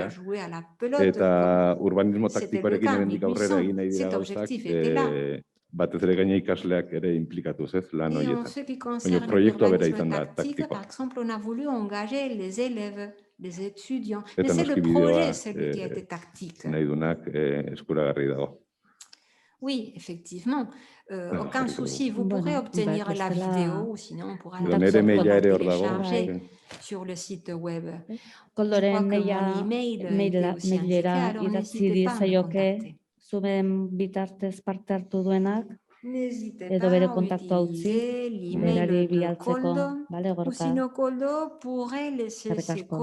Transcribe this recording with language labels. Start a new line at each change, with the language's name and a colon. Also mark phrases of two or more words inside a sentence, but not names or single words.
Basque: Eta urbanismo taktikoarekin hemendik aurrera egin nahi dira gauzak, batez ere gaina ikasleak ere implikatuz, ez, lan horietan. Baina proiektua bera izan da, taktikoa. Eta noski bideoa nahi dunak eskuragarri dago.
French: Oui, effectivement. Aucun souci, vous pourrez obtenir la vidéo ou sinon on pourra la télécharger sur le site web.
Basque: Koldoren mailera idatzi diezaioke zuen bitartez parte hartu duenak, edo bere kontaktua utzi, berari bialtzeko, bale, Gorka? Eskerrik asko.